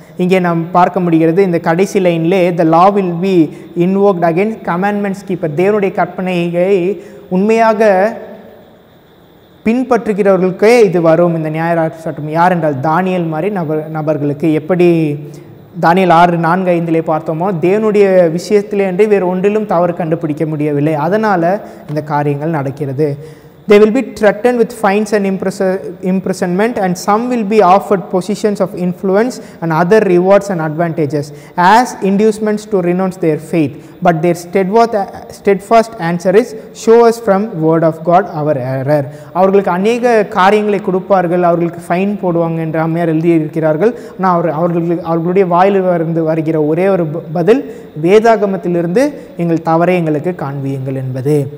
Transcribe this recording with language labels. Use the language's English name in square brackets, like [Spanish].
[Tamil] இங்கே நாம் பார்க்க முடிகிறது இந்த கடைசி லைன்லே [English] the law will be invoked against commandments keeper. [Tamil] தேவனுடைய கற்பனையை உண்மையாக பின்பற்றுகிறவர்களுக்கே இது வரும் இந்த நியாயராஜ சட்டம். யார் என்றால் தானியேல் மாதிரி நபர்களுக்கு. எப்படி தானியேல் 6:4-5 பார்த்தோமோ தேவனுடைய விஷயத்திலே என்று வேறு ஒன்றிலும் தவறு கண்டுபிடிக்க முடியவில்லை. அதனால் இந்த காரியங்கள் நடக்கிறது. [English] They will be threatened with fines and imprisonment, and some will be offered positions of influence and other rewards and advantages as inducements to renounce their faith. But their steadfast answer is, show us from word of God our error. [Tamil] அவர்களுக்கு அநேக காரியங்களை கொடுப்பார்கள், அவர்களுக்கு fine போடுவாங்க என்று அம்மையார் எழுதியிருக்கிறார்கள். ஆனால் அவர்களுடைய வாயிலிருந்து வருகிற ஒரே ஒரு பதில், வேதாகமத்திலிருந்து எங்கள் தவறை எங்களுக்கு காண்பியுங்கள் என்பது.